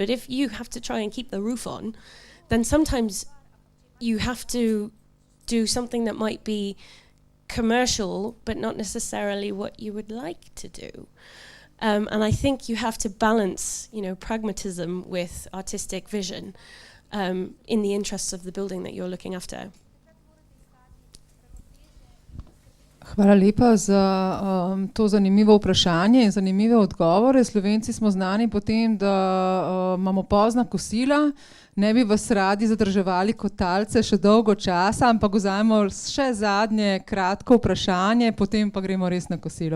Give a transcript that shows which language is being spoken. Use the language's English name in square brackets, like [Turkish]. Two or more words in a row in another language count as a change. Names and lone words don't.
[English] But if you have to try and keep the roof on, then sometimes you have to do something that might be commercial, but not necessarily what you would like to do. And I think you have to balance, you know, pragmatism with artistic vision in the interests of the building that you're looking after. [Slovenian] Hvala lepa za to zanimivo vprašanje in zanimive odgovore. Slovenci smo znani po tem, da imamo pozna kosila. Ne bi vas radi zadrževali kot talce še dolgo časa, ampak vzajemo še zadnje kratko vprašanje, potem pa gremo res na kosilo.